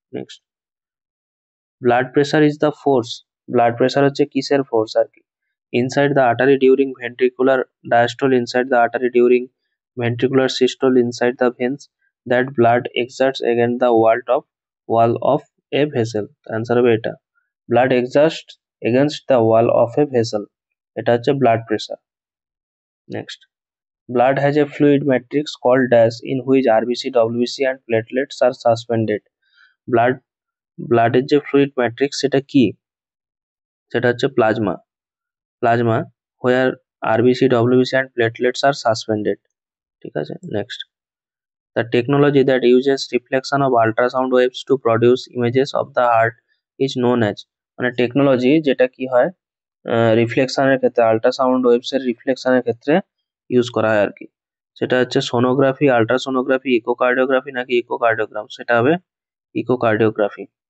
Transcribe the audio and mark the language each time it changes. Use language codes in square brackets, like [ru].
[en] next, blood pressure is the force, [bn] blood pressure হচ্ছে কিসের force আর কি, [en] inside the artery during ventricular diastole, inside the artery during ventricular systole, inside the veins that blood exerts against the wall of a vessel, [bn] answer হবে এটা, [en] blood exerts against the wall of a vessel, [bn] এটা হচ্ছে blood pressure. [en] Next, blood has a fluid matrix called dash in which RBC, WBC and platelets are suspended. [bn] blood ব্লাডের যে fluid matrix সেটা কি, সেটা হচ্ছে plasma, plasma [en] where RBC, WBC and platelets are suspended, [bn] ঠিক আছে। [en] next, the technology that uses reflection of ultrasound waves to produce images of the heart is known as, [bn] মানে technology যেটা কি হয়, রিফ্লেকশনের ক্ষেত্রে, আল্ট্রাসাউন্ড ওয়েভস এর রিফ্লেকশনের ক্ষেত্রে ইউজ করা হয় আর কি, সেটা হচ্ছে সোনোগ্রাফি, আল্ট্রাসোনোগ্রাফি, ইকোকার্ডিওগ্রাফি নাকি ইকোকার্ডিওগ্রাম, সেটা হবে ইকোকার্ডিওগ্রাফি।